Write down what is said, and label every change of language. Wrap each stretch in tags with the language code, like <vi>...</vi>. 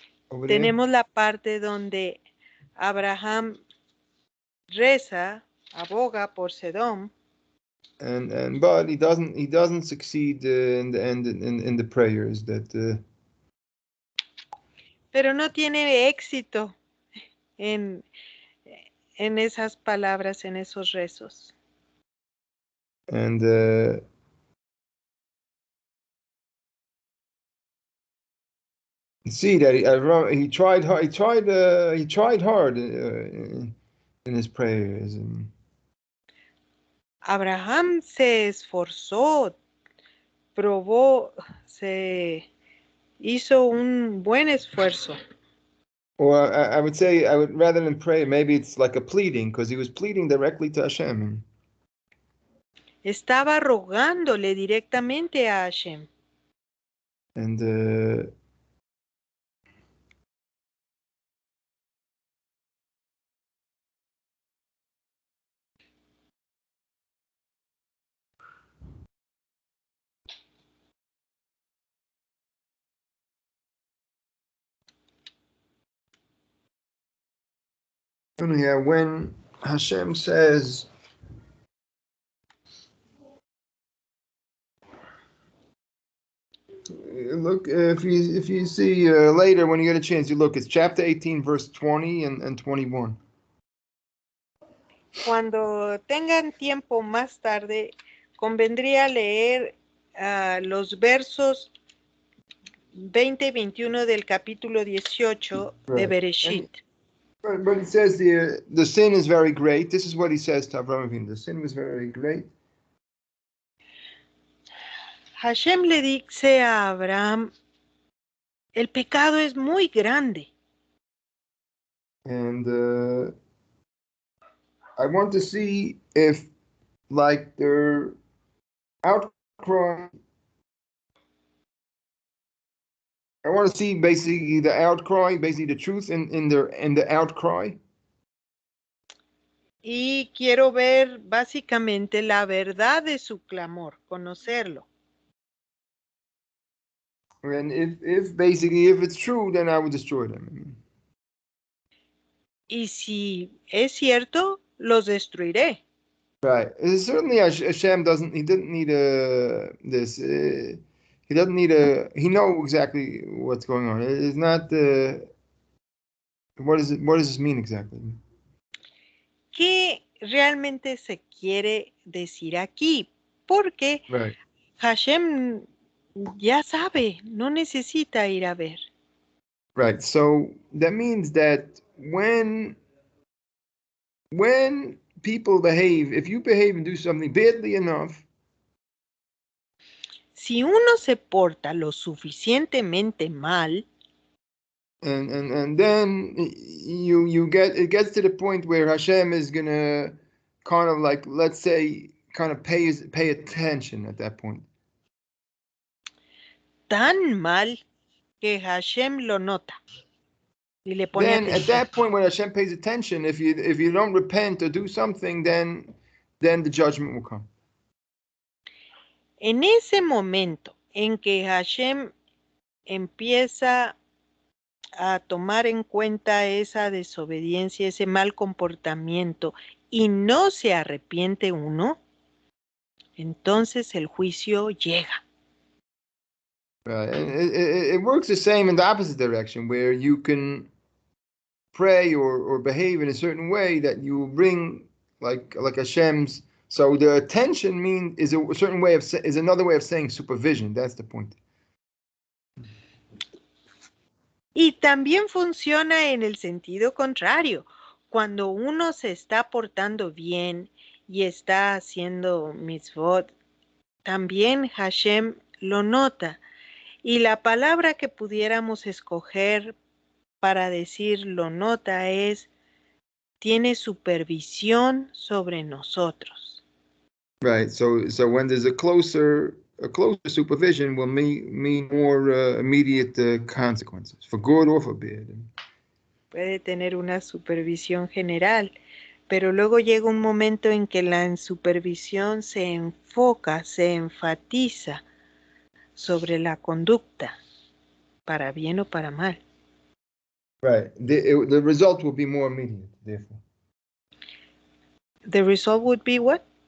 <es>Tenemos la parte donde Abraham reza, aboga por Sedom.</es> <en>But he doesn't succeed in the end in the prayers that.</en> <es>Pero no tiene éxito en esas palabras, en esos rezos.</es> <en>And see that he tried hard. He tried hard in his prayers.</en> <es>Abraham se esforzó, se hizo un buen esfuerzo.</es> <en>Or I would say, rather than pray, maybe it's like a pleading, because he was pleading directly to Hashem.</en> <es>Estaba rogándole directamente a Hashem.</es> <en>And yeah, when Hashem says, look, if you see later when you get a chance, you look. It's chapter 18, verse 20 and 21.</en> <es>Cuando tengan tiempo más tarde, convendría leer los versos 20 y 21 del capítulo 18 de</es> <en>Right.</en> <es>Bereshit.</es> <en>But it says the sin is very great. This is what he says to Abraham Avinu. The sin was very great.</en> <es>Hashem le dice a Abraham, el pecado es muy grande.</es> <en>And I want to see if, like, their outcry, I want to see basically the outcry, basically the truth in the outcry.</en> <es>Y quiero ver básicamente la verdad de su clamor, conocerlo.</es> <en>And if basically if it's true, then I would destroy them.</en> <es>Y si es cierto, los destruiré.</es> <en>Right. Certainly, Hashem doesn't. He didn't need this. He doesn't need He know exactly what's going on. It's not. What is it? What does this mean exactly?</en> <es>¿Qué realmente se quiere decir aquí? Porque</es> <en>Right.</en> <es>Hashem ya sabe, no necesita ir a ver.</es> <en>Right. So that means that when people behave, if you behave and do something badly enough,</en> <es>si uno se porta lo suficientemente mal,</es> <en>and then it gets to the point where Hashem is gonna kind of like, let's say, kind of pay attention at that point.</en> <es>tan mal que Hashem lo nota y le pone</es> <en>Then at</en> <es>atención.</es> <en>that point when Hashem pays attention, if you don't repent or do something, then the judgment will come.</en> <es>En ese momento en que Hashem empieza a tomar en cuenta esa desobediencia, ese mal comportamiento y no se arrepiente uno, entonces el juicio llega.</es> <en>Right. And it works the same in the opposite direction, where you can pray or behave in a certain way that you bring like Hashem's. So the attention is a certain way is another way of saying supervision. That's the point.</en> <es>Y también funciona en el sentido contrario. Cuando uno se está portando bien y está haciendo mitzvot, también Hashem lo nota. Y la palabra que pudiéramos escoger para decir lo nota es, tiene supervisión sobre nosotros.</es> <en>Right. So when there's a closer supervision will mean more immediate consequences, for good or for bad.</en> <es>Puede tener una supervisión general, pero luego llega un momento en que la supervisión se enfoca, se enfatiza sobre la conducta, para bien o para mal.</es> <en>Right. The result will be more immediate, therefore. The result would be what?</en>